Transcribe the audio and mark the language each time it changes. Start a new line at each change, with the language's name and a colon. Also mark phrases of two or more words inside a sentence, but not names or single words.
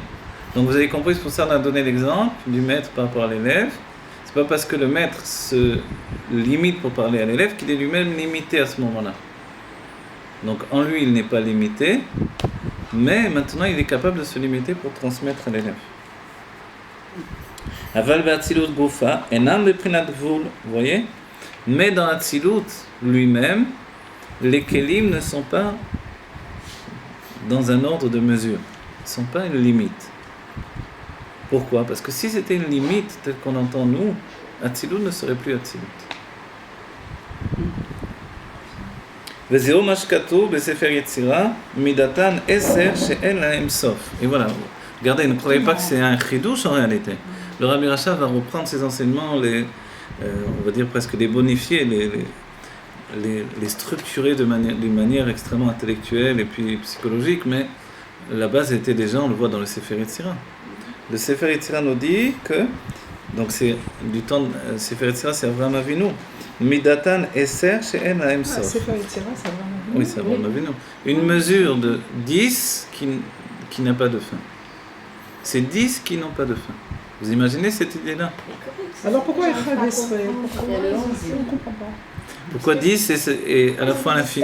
French: Donc vous avez compris, c'est pour ça qu'on a donné l'exemple du maître par rapport à l'élève. C'est pas parce que le maître se limite pour parler à l'élève qu'il est lui-même limité à ce moment-là. Donc en lui, il n'est pas limité, mais maintenant, il est capable de se limiter pour transmettre à l'élève.
Hebrew: אבל באצילות גופא אינם בבחינת גבול,
French: vous voyez? Mais dans Atzilut lui-même, les kelim ne sont pas dans un ordre de mesure, ne sont pas une limite. Pourquoi? Parce que si c'était une limite telle qu'on entend nous, Atzilut ne serait plus Atzilut.
Hebrew: וזהו משכ"ת בספר יצירה מדתן עשר שאין להן סוף.
French: Et voilà. Regardez, ne croyez pas que c'est un chidouche en réalité. Le Rabbi Racha va reprendre ses enseignements, on va dire presque les bonifier, les structurer d'une manière extrêmement intellectuelle et puis psychologique, mais la base était déjà, on le voit dans le Sefer Yetzira. Le Sefer Yetzira nous dit que, donc c'est du temps, Sefer Yetzira c'est Avraham Avinu,
Hebrew: מדתן עשר שאין להן סוף.
French: Sefer Yetzira, c'est Avraham Avinu. Oui, c'est Avraham Avinu. Une mesure de 10 qui n'a pas de fin. C'est 10 qui n'ont pas de fin. Vous imaginez cette idée-là? Alors pourquoi
Hebrew: אחד עשרה?
French: Il y a le 11. On ne comprend pas. Pourquoi 10 est à la fois l'infini?